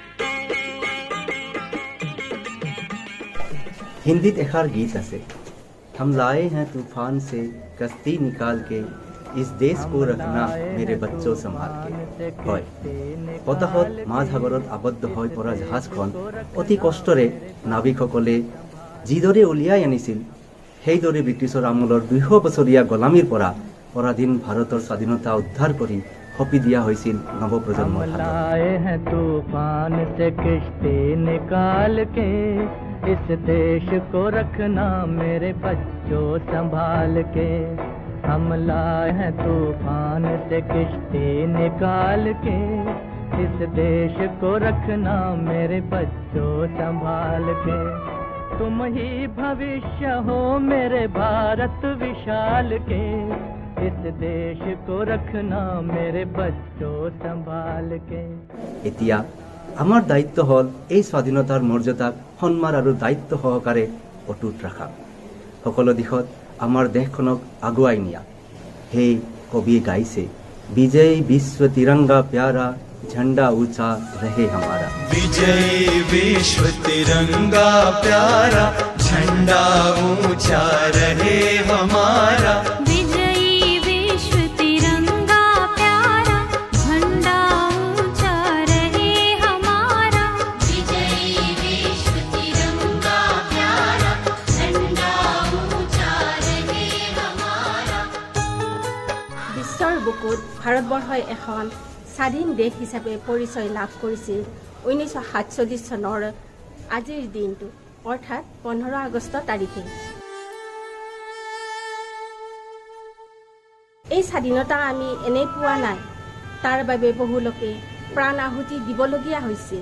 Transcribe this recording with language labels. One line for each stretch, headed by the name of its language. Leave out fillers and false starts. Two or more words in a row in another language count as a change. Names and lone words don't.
Assamese: হিন্দীত এষাৰ গীত আছে,
Hindi: हम लाए हैं तूफान से कश्ती निकाल के, इस देश को रखना मेरे बच्चों संभाल के।
Assamese: হয় বতাহত মাঝসাগৰত আবদ্ধ হৈ পৰা জাহাজখন অতি কষ্টৰে নাবিকসকলে যিদৰে উলিয়াই আনিছিল, সেইদৰে ব্ৰিটিছৰ আমোলৰ 200 বছৰীয়া গোলামীৰ পৰা পৰাধীন ভাৰতৰ স্বাধীনতা উদ্ধাৰ কৰি সঁপি দিয়া হৈছিল নৱপ্ৰজন্মৰ হাতত।
Hindi: लाए हैं तूफान से किश्ती निकाल के, इस देश को रखना मेरे बच्चों संभाल के। हम लाए हैं तूफान से किश्ती निकाल के, इस देश को रखना मेरे बच्चों संभाल के। तुम ही भविष्य हो मेरे भारत विशाल के, इस देश को रखना मेरे बच्चों संभाल के।
Assamese: এতিয়া আমাৰ দায়িত্ব হ'ল এই স্বাধীনতাৰ মৰ্যাদাক সন্মান আৰু দায়িত্ব সহকাৰে অটুট ৰখা, সকলো দিশত আমাৰ দেশখনক আগুৱাই নিয়া। সেই কবিয়ে গাইছে,
Hindi: विजय विश्व तिरंगा प्यारा, झंडा ऊंचा रहे हमारा। विजयी विश्व तिरंगा प्यारा, झंडा ऊंचा रहे हमारा। विजयी विश्व तिरंगा प्यारा, झंडा ऊंचा रहे हमारा। विजयी विश्व तिरंगा प्यारा, झंडा ऊंचा रहे हमारा।
Assamese: বিশ্বৰ বুকুত ভাৰতবৰ্ষই এখন স্বাধীন দেশ হিচাপে পৰিচয় লাভ কৰিছিল 1947 চনৰ আজিৰ দিনটো, অৰ্থাৎ 15 আগষ্ট তাৰিখে। এই স্বাধীনতা আমি এনেই পোৱা নাই, তাৰ বাবে বহু লোকে প্ৰাণ আহুতি দিবলগীয়া হৈছিল।